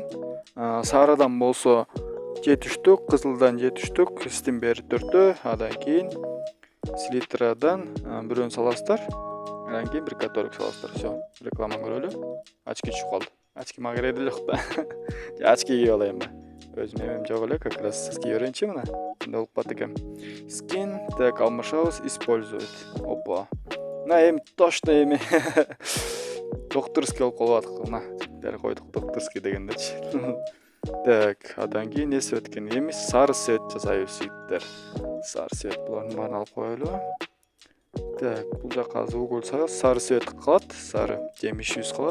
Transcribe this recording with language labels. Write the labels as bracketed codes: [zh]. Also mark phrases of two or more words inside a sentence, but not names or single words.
[ky] Сарыдан болсо 7 штук, кызылдан 7 штук, стимбери 4тө, андан кийин селитрадан бирөөнү саласыздар. Андан кийин бир каталог саласыздар. Всё. Реклама көрөлү. Очки түшүп калды. Очки мага кереги жок да. Очки кийип алайын ба. Өзүм эмем жок эле, [ru] как раз [ky] кийип берейинчи мына. Мындай болуп калат экен. Скин, так, алмашабыз, использовать. Опа. Мына эми точно эми докторский болуп калып атат. Мына дер койдук докторский дегендечи. Так, андан кийин не свет экен? Эми сары свет жасайбыз жигиттер. Сары свет булардын баарын алып коелу. Так, бул жака азыр уголь салабыз. Сары свет калат, сары жемишибиз калат.